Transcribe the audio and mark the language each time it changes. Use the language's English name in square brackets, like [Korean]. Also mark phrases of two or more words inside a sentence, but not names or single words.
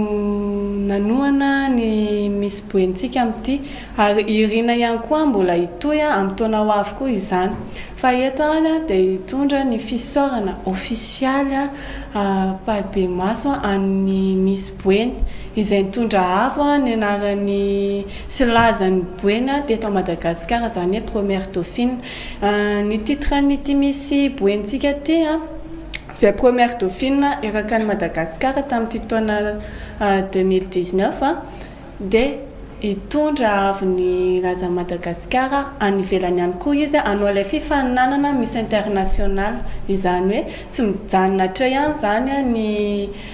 [Malagasy] nanoana ny Miss Boentsika amin'ity ary irina ihany koa mbola hitoy amin'ny taona ho avy koa izany fa eto any dia hitondra ny fisaorana ofisialy Pabe Maso an'ny Miss Boeny izay nitondra avo ny anarany sy lazany Boeny teto Madagasikara zany hoe [French] première dauphine [Malagasy] ny titre n'ity Miss Boentsika ty [French] c'est première dauphine [Malagasy] irakany Madagascar tamin'ity taona 2019 dia hitondra avy ny laza Madagascar any ivelany ihany koa izy hanao ilay fifaninanana Miss International izany hoe tsy mijanona hatra ihany zany ny